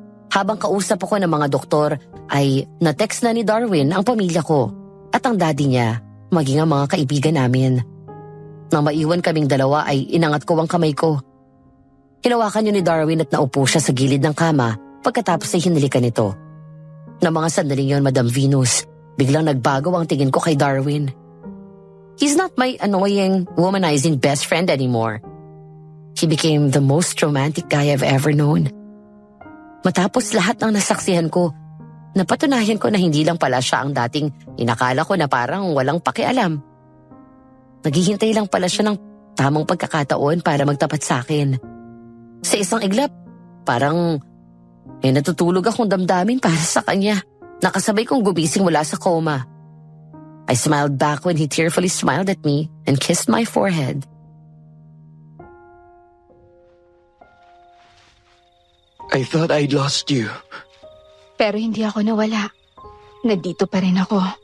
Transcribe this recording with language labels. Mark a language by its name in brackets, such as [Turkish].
[Filipino] Habang kausap ako ng mga doktor ay na-text na ni Darwin ang pamilya ko at ang daddy niya maging ang mga kaibigan namin. Nang maiwan kaming dalawa ay inangat ko ang kamay ko. Hinawakan niyo ni Darwin at naupo siya sa gilid ng kama pagkatapos ay hinalikan nito. Nang mga sandaling yon, Madam Venus, biglang nagbago ang tingin ko kay Darwin. [English] He's not my annoying, womanizing best friend anymore. He became the most romantic guy I've ever known. [Filipino] Matapos lahat ng nasaksihan ko, napatunayan ko na hindi lang pala siya ang dating inakala ko na parang walang pakialam. Naghihintay lang pala siya ng tamang pagkakataon para magtapat sa akin. Sa isang iglap, parang may natutulog akong damdamin para sa kanya. Nakasabay kong gumising mula sa coma. [English] I smiled back when he tearfully smiled at me and kissed my forehead. I thought I'd lost you. [Filipino] Pero hindi ako nawala. Nandito pa rin ako.